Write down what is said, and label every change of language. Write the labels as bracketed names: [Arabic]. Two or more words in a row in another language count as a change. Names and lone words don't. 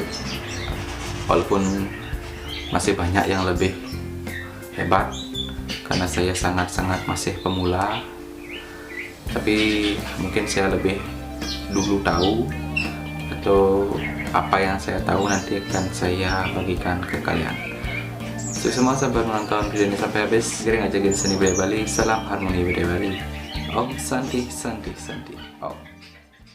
[Indonesian] Walaupun masih banyak yang lebih hebat, karena saya sangat-sangat masih pemula, tapi mungkin saya lebih dulu tahu, atau apa yang saya tahu nanti akan saya bagikan ke kalian. Semua sahabat menonton video ini sampai habis. Kiring aja seni budaya Bali. Salam harmoni budaya Bali. [Sanskrit] Om Santi Santi Santi Om.